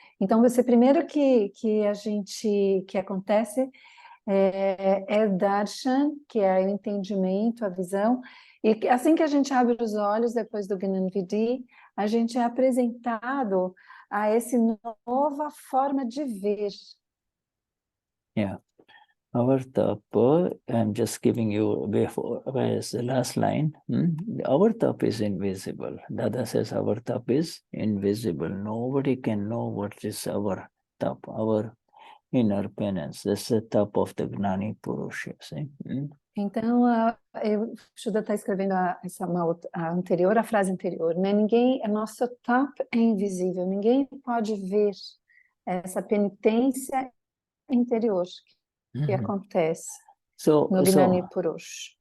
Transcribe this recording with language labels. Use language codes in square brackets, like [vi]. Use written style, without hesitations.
[pt] Então, você primeiro que acontece é Darshan, que é o entendimento, a visão, e assim que a gente abre os olhos depois do Gnan Vidi, a gente é apresentado a essa nova forma de ver. [en] Yeah. Our tapa, I'm just giving you before as the last line. Our tapa is invisible. Dada says our tapa is invisible. Nobody can know what is our tapa, our inner penance. That's the tapa of the Gnani Purush, see? [pt] Então, Shuddha está escrevendo a anterior, a frase anterior, né? Nosso tapa é invisível, ninguém pode ver essa penitência interior que acontece no Gnani Purush.